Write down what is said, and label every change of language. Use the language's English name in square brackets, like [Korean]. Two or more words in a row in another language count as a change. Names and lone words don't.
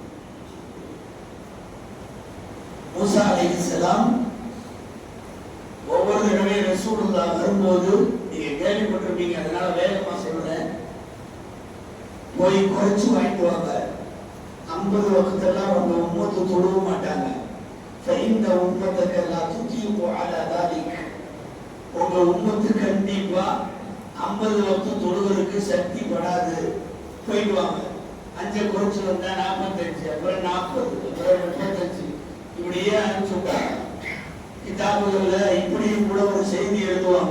[Tamil] மூசா அலைஹிஸ்ஸலாம் ஒவ்வொரு தடவை ரசூலுல்லாஹ் வரும்போது, நீங்க கேள்விப்பட்டிருப்பீங்க, அதனால வேகமா சொல்றேன், போய் குறைச்சு வாங்கிட்டு வாங்க. 50 வக்தெல்லாம் உங்க உம்மத்து தொழுவ மாட்டாங்க. [Arabic] فإن أمتك لا تطيق على ذلك. [Tamil] உங்க உம்மத்து கண்டிப்பா 50 வக்து தொழுவதற்கு சக்தி படாது. போயிட்டு வாங்க. 5 குறைச்சு வந்தா 45, அப்புறம் 40, அப்புறம் 35, இப்படியே அனுப்பிச்சுட்டாங்க. கிதாபுகள்ல இப்படியும் கூட ஒரு செய்தி எழுதுவாங்க.